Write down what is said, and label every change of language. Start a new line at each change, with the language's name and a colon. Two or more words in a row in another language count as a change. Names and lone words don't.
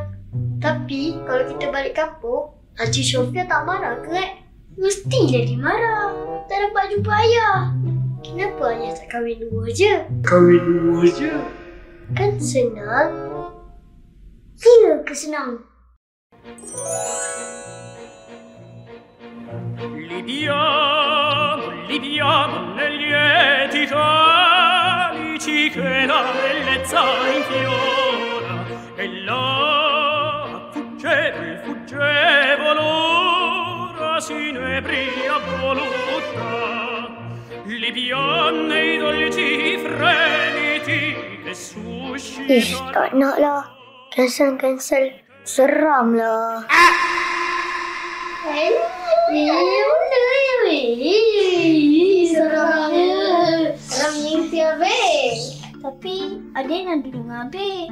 Malay: Tapi kalau kita balik kampung, Haji Sofia tak marah ke? Mestilah dia marah. Tak dapat jumpa ayah. Kenapa ayah tak kahwin 2 je? Kahwin 2 je. Kan senang. Ya ke senang?
Italian: Libiamo negli lieti calici che la bellezza infiora e là fuggevole ora s'inebria voluta Libiane i dolci fremiti che suscitano
Malay: Tak nak lah. Cancel. Seram lah. Seram mimpi Abang. Tapi adik nak duduk dengan Abang.